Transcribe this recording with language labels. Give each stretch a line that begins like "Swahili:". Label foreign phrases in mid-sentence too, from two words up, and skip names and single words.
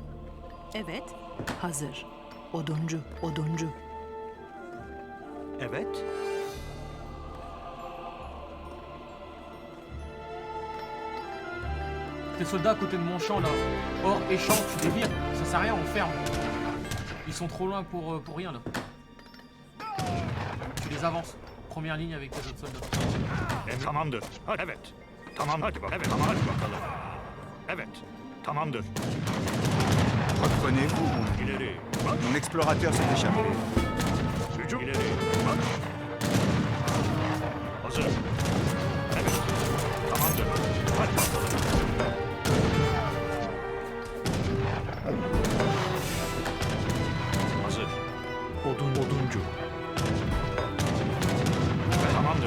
Turkish: Evet. Hazır. Oduncu, oduncu. Evet.
French: Tes soldats à côté de mon champ là, hors et champ, tu les vires, ça sert à rien, on ferme. Ils sont trop loin pour rien là. Tu les avances. Première ligne avec tes autres soldats.
Turkish: Tamamdır. Hadi, evet. Tamam hadi bak. Evet tamam hadi bakalım. Evet. Tamamdır.
French: Reprenez-vous,
Turkish: İleri. Marş.
French: mon explorateur s'est échappé.
Turkish: Hücum. İleri. Marş. Hazır. Evet. Tamamdır. Hadi bakalım. Hazır. Oduncu. Tamamdır.